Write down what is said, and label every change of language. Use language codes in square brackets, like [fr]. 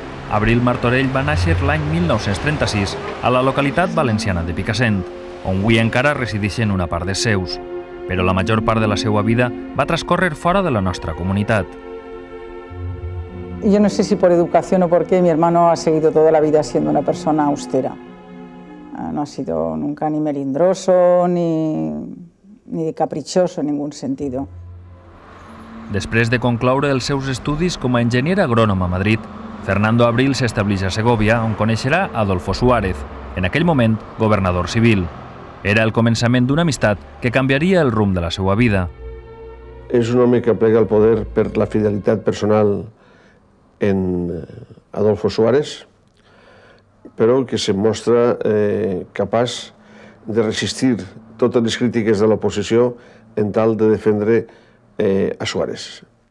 [ca] Abril Martorell va néixer l'any 1936 a la localitat valenciana de Picassent, on avui encara resideixen una part dels seus, però la major part de la seva vida va transcórrer fora de la nostra comunitat. [es] Yo no sé si por educación o por qué mi hermano ha seguido toda la vida siendo una persona austera. No ha sido nunca ni melindroso ni caprichoso en ningún sentido. [ca] Després de concloure els seus estudis com a enginyer agrònom a Madrid, Fernando Abril s'estableix a Segovia, on coneixerà Adolfo Suárez, en aquell moment governador civil. Era el començament d'una amistat que canviaria el rumb de la seva vida. És un home que aplega el poder per la fidelitat personal en Adolfo Suárez, però que se mostra capaç de resistir totes les crítiques de l'oposició en tal de defendre a Suárez.